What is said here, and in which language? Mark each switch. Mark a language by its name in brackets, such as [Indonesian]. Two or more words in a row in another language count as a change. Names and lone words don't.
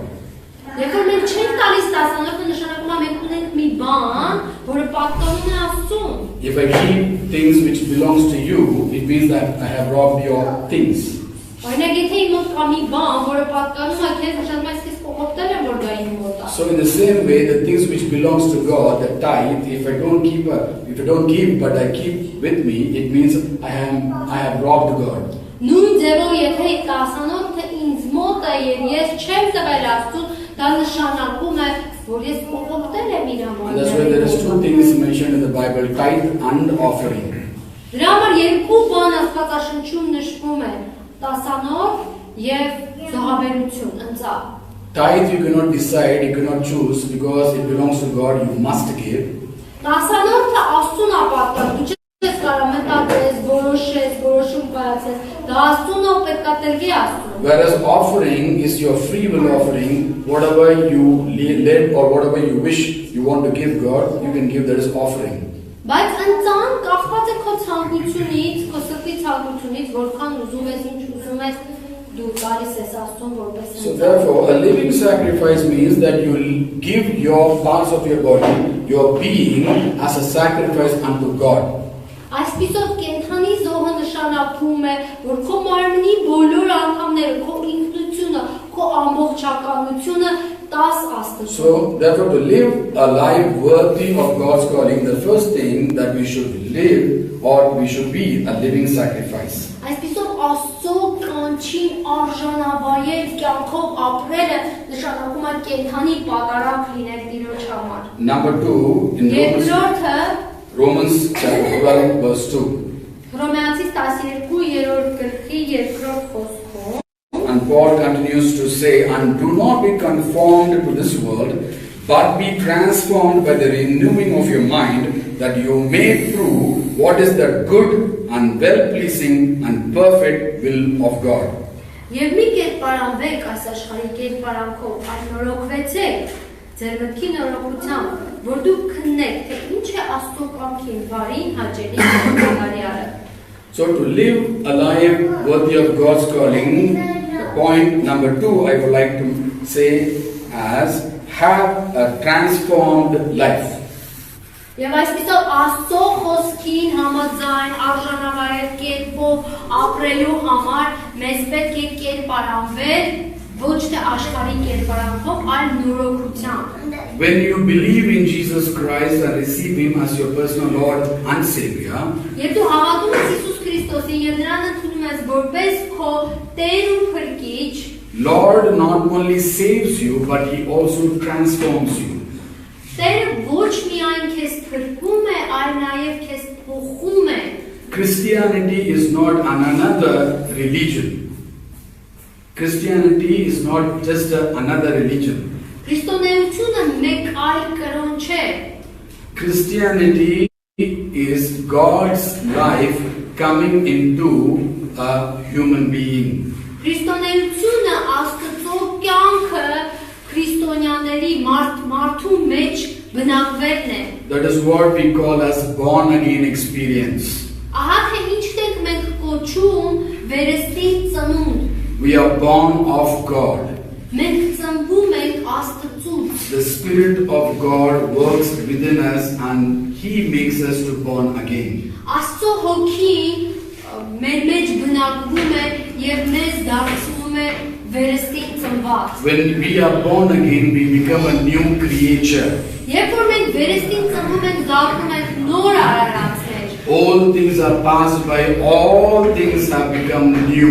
[Armenian] Երբ որ մենք չենք տալիս տասանորդը, նշանակում է մենք ունենք մի բան, որը պատկանում է Աստծուն։ [English] If I keep things which belongs to you, it means that I have robbed your things. [Armenian] Օրինակ, եթե իմ մոտ կա մի բան, որը պատկանում է քեզ, նշանակում է ես կողոպտել եմ, որ դա իմ մոտ է։ [English] So in the same way, the things which belongs to God, the tithe, if I don't give, but I keep with me, it means I have robbed God. [Armenian] Նույն ձևով, եթե տասանորդը ինձ մոտ է եւ ես չեմ տվել Աստծուն, դա նշանակում է, որ ես կողոպտել եմ իր [English] And that's why there is two things mentioned in the Bible, tithe and offering. [Armenian] Դրա համար երկու բան Աստվածաշնչում նշվում է՝ տասանորդ եւ զոհաբերություն, ընծա։ [English] Tithe you cannot decide, you cannot choose, because it belongs to God, you must give. [Armenian] Տասանորդը Աստծուն է պատկանում, դու չես կարող մտածես, որոշում կայացես, դա Աստծուն է պետք է տրվի Աստծուն։ [English] Whereas offering is your free will offering, whatever you led or whatever you wish you want to give God, you can give, that is offering. [Armenian] Բայց ընծան կախված է քո ցանկությունից, քո սրտի ցանկությունից, որքան ուզում ես, ինչ ուզում ես, դու գալիս ես Աստծուն որպես [English] So therefore, a living sacrifice means that you will give your parts of your body, your being, as a sacrifice unto God. [Armenian] Այսպիսով կենթանի զոհը նշանակում է, որ քո մարմնի բոլոր անդամները, քո ինքնությունը, քո ամբողջականությունը տաս Աստծուն։ [English] So therefore, to live a life worthy of God's calling, the first thing that we should live, or we should be, a living sacrifice. [Armenian] Այսպիսով Աստծո կանչին արժանավայել կյանքով ապրելը նշանակում է կենթանի պատարակ լինել Տիրոջ համար։ [English] Number 2, in [Armenian] Երկրորդը [English] Romans chapter 12 verse 2. [Armenian] Հռոմեացիս 12-րդ գլխի 2-րդ խոսքում [English] And Paul continues to say, and do not be conformed to this world, but be transformed by the renewing of your mind, that you may prove what is the good and well-pleasing and perfect will of God. [Armenian] Եվ մի կերպարանվեք այս աշխարհի կերպարանքով, այլ նորոգվեցեք ձեր մտքի նորոգությամբ, որ դուք քննեք, թե ինչ է Աստծո կամքին բարին, հաճելի եւ բարիարը։ [English] So to live a life worthy of God's calling, point number 2 I would like to say as have a transformed life. [Armenian] Եվ այսպիսով Աստծո խոսքին համաձայն արժանավայել կերպով ապրելու համար մեզ պետք է կերպարանվել ոչ թե աշխարհի կերպարանքով, այլ նորոգությամբ։ [English] When you believe in Jesus Christ and receive Him as your personal Lord and Savior, [Armenian] Երբ դու հավատում ես Հիսուս Քրիստոսին եւ նրան ընդունում ես որպես քո Տեր ու Փրկիչ, [English] Lord not only saves you, but He also transforms you. [Armenian] Տերը ոչ միայն քեզ փրկում է, այլ նաև քեզ փոխում է։ [English] Christianity is not another religion. Christianity is not just another religion. [Armenian] Քրիստոնեությունը մեկ այլ կրոն չէ։ [English] Christianity is God's life coming into a human being. [Armenian] Քրիստոնեությունը Աստծո կյանքը քրիստոնյաների մարդու մեջ բնակվելն է։ [English] That is what we call as born again experience. [Armenian] Ահա թե ինչն ենք մենք կոչում վերստին ծնունդ։ [English] We are born of God. [Armenian] Մենք ծնվում ենք Աստծուց։ [English] The Spirit of God works within us and He makes us to born again. [Armenian] Աստծո հոգին մեր մեջ բնակվում է եւ մեզ դարձնում է վերստին ծնված։ [English] When we are born again, we become a new creature. [Armenian] Երբ որ մենք վերստին ծնվում ենք, զարթում եք նոր արարածներ։ [English] All things are passed by, all things have become new.